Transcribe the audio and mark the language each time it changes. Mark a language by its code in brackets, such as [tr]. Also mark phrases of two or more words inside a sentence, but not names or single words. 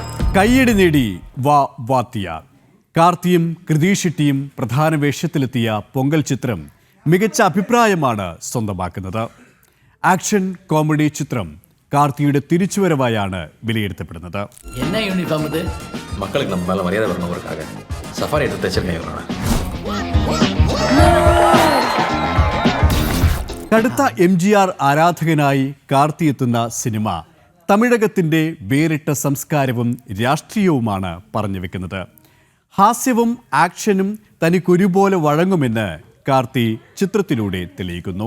[ml] കയ്യടി നേടി വാത്തിയാർ. കാർത്തിയും കൃതീഷെട്ടിയും പ്രധാന വേഷത്തിലെത്തിയ പൊങ്കൽ ചിത്രം മികച്ച അഭിപ്രായമാണ് സ്വന്തമാക്കുന്നത്. ആക്ഷൻ കോമഡി ചിത്രം കാർത്തിയുടെ തിരിച്ചുവരവായാണ് വിലയിരുത്തപ്പെടുന്നത്. [ta] மக்களுக்கு நம்ம மேல மரியாதை வரணுங்கிறதுக்காக சஃபாரி எடுத்து தைச்சிருக்கேன். [ml] കടുത്ത MGR ആരാധകനായി കാർത്തി എത്തുന്ന സിനിമ തമിഴകത്തിന്റെ വേറിട്ട സംസ്കാരവും രാഷ്ട്രീയവുമാണ് പറഞ്ഞു വെക്കുന്നത്. ഹാസ്യവും ആക്ഷനും തനിക്കൊരുപോലെ വഴങ്ങുമെന്ന് കാർത്തി ചിത്രത്തിലൂടെ തെളിയിക്കുന്നു.